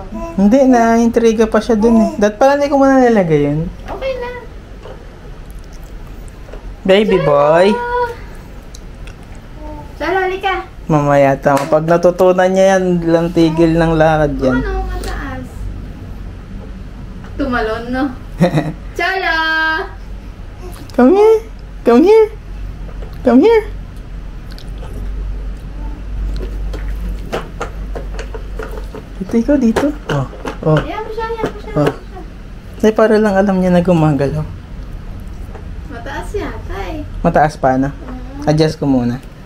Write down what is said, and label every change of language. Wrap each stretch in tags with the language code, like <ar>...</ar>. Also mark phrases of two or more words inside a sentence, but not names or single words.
<tl>Hindi, na-intriga pa siya dun eh. Dapat pala hindi ko muna nilagay yun. Okay na. Baby boy! Chala, halika. Mamaya tama. Pag natutunan niya yan, lang tigil ng lakad yan. Ano, mataas. Tumalon, no? Chala!</tl> <en>Come here! Come here! Come here!</en> <tl>Dito ikaw, dito. Oh. Ayan mo siya, ayan mo siya. Oh. Ay, para lang alam niya na gumagalaw. Mataas yata eh. Mataas pa na. Adjust ko muna.</tl>